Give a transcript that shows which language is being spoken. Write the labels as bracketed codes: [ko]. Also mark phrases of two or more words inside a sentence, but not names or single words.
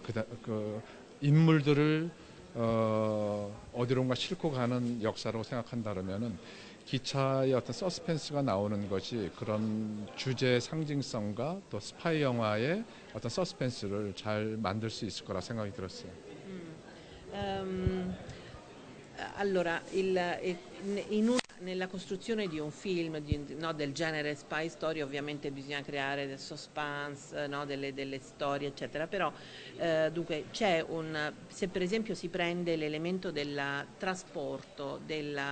[ko] 그 인물들을 어디론가 싣고 가는 역사라고 생각한다면은 기차의 어떤 서스펜스가 나오는 것이 그런 주제의 상징성과 또 스파이 영화의 어떤 서스펜스를 잘 만들 수 있을 거라 생각이 들었어요. [it] Allora, nella costruzione di un film del genere [en] spy story [it] ovviamente bisogna creare del suspense, no, delle storie eccetera, però dunque se per esempio si prende l'elemento del trasporto degli